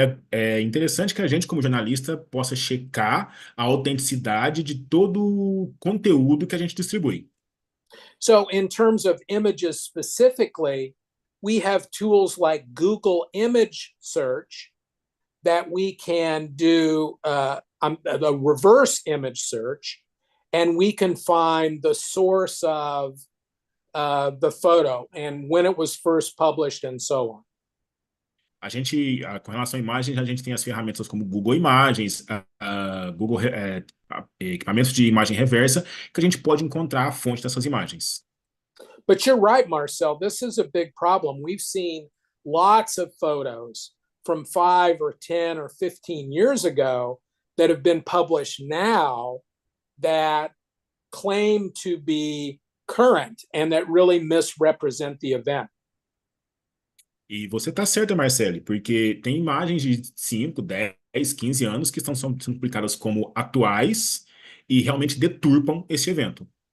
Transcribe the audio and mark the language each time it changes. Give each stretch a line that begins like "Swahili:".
Portuguese: É interessante que a gente, como jornalista, possa checar a autenticidade de todo o conteúdo que a gente distribui.
English: So in terms of images specifically, we have tools like Google Image Search that we can do a reverse image search, and we can find the source of the photo and when it was first published and so on.
Portuguese: Com relação a imagens, a gente tem as ferramentas como Google Imagens, Google equipamentos de imagem reversa, que a gente pode encontrar a fonte dessas imagens.
English: But you're right, Marcel, this is a big problem. We've seen lots of photos from 5 or 10 or 15 years ago that have been published now that claim to be current and that really misrepresent the event.
Portuguese: E você está certa, Marcele, porque tem imagens de 5, 10, 15 anos que estão sendo publicadas como atuais e realmente deturpam esse evento.